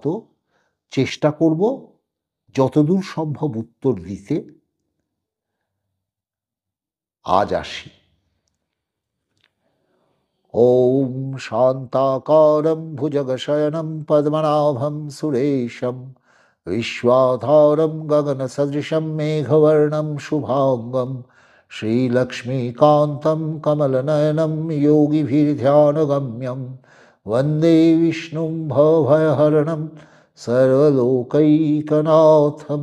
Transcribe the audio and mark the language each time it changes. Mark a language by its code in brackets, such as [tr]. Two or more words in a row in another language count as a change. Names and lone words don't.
[bn] চেষ্টা করব যতদূর সম্ভব উত্তর দিতে। আজ আসি। [sa] ওম শান্তাকারম ভুজগশয়নম পদ্মনাভম সুরেশম विश्वाधारं गगनसदृशं मेघवर्णं शुभांगं श्रीलक्ष्मीकान्तं कमलनयनं योगिभिर्ध्यानगम्यं वन्दे विष्णुं भवभयहरणं सर्वलोकैकनाथम्।